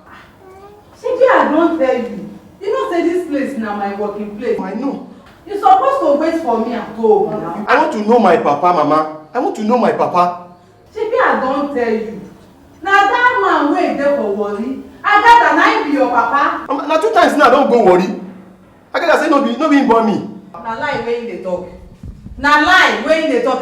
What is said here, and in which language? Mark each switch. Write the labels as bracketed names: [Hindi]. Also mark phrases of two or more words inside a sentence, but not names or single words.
[Nigerian Pidgin] Shiki, I don't tell you. You know say this place now my working place. I know. You supposed to wait for me at home now. I want to know my papa, Mama. I want to know my papa. Shiki, I don't tell you. Now that man man wey dey for worry. Agada na be your papa. Na 2 times now I don go worry. Agada say no be him born me. Na lie wey you dey talk. Na lie wey you dey talk.